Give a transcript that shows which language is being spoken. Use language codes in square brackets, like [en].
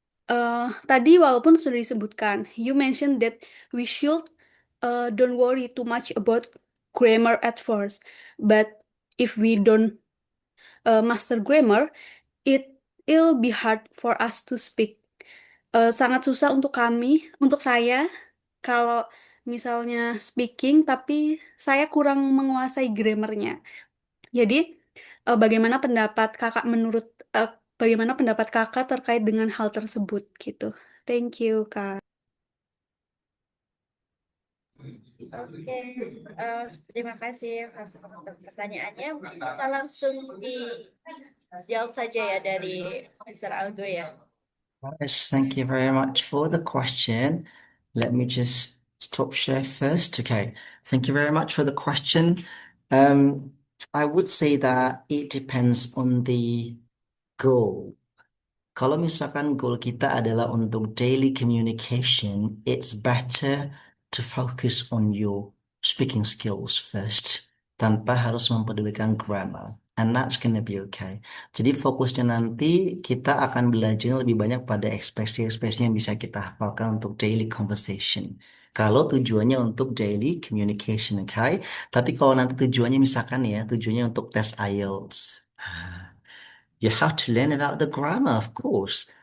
[id] Tadi walaupun sudah disebutkan, [en] you mentioned that we should don't worry too much about grammar at first, but if we don't master grammar, it will be hard for us to speak. [id] Sangat susah untuk saya, kalau misalnya speaking, tapi saya kurang menguasai grammarnya. Jadi, bagaimana pendapat kakak terkait dengan hal tersebut gitu? [en] Thank you, Kak. [id] Oke, terima kasih Mas untuk pertanyaannya. Bisa langsung dijawab saja ya dari Mr. Aldo ya. [en] Yes, thank you very much for the question. Let me just stop share first. Okay, thank you very much for the question. I would say that it depends on the goal. [id] Kalau misalkan goal kita adalah untuk [en] daily communication, it's better to focus on your speaking skills first, [id] tanpa harus mempedulikan grammar. [en] And that's gonna be okay. [id] Jadi fokusnya nanti kita akan belajar lebih banyak pada ekspresi-ekspresi yang bisa kita hafalkan untuk daily conversation. Kalau tujuannya untuk daily communication, okay? Tapi kalau nanti tujuannya misalkan ya, tujuannya untuk tes IELTS. [en] You have to learn about the grammar, of course.